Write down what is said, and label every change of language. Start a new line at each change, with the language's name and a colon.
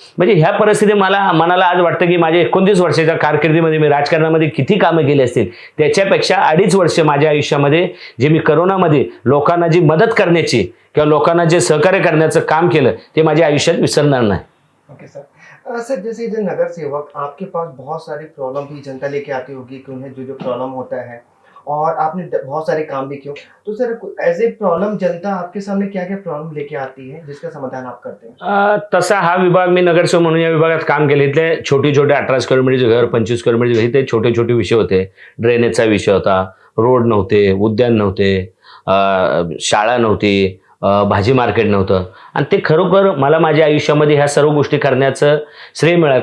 Marathi: म्हणजे ह्या परिस्थितीत मनाला आज वाटतं की माझ्या 29 वर्षाच्या कारकिर्दीमध्ये मी राजकारणामध्ये किती कामं केली असतील त्याच्यापेक्षा 2.5 वर्ष माझ्या आयुष्यामध्ये जे मी करोनामध्ये लोकांना जी मदत करण्याची किंवा लोकांना जे सहकार्य करण्याचं काम केलं ते माझ्या आयुष्यात विसरणार नाही.
English: Okay sir.
Hindi: सर जैसे जो नगर सेवक आपके पास बहुत सारी प्रॉब्लम भी जनता लेके आती होगी कि उन्हें जो जो प्रॉब्लम होता है और आपने बहुत सारे काम भी किए, तो सर एज ए प्रॉब्लम जनता आपके सामने क्या क्या प्रॉब्लम लेके आती है जिसका समाधान आप करते हैं?
Marathi: तसा हा विभाग मी नगरसेवक म्हणून या विभागात काम केले. इथले छोटे 18 स्क्वेअर मीटरचे घर, 25 स्क्वेअर मीटरचे घर, ते छोटे विषय होते. ड्रेनेजचा विषय होता, रोड नव्हते, उद्यान नव्हते, शाळा नव्हती, भाजी मार्केट नव्हतं. आणि ते खरोखर मला माझ्या आयुष्यामध्ये ह्या सर्व गोष्टी करण्याचं श्रेय मिळालं.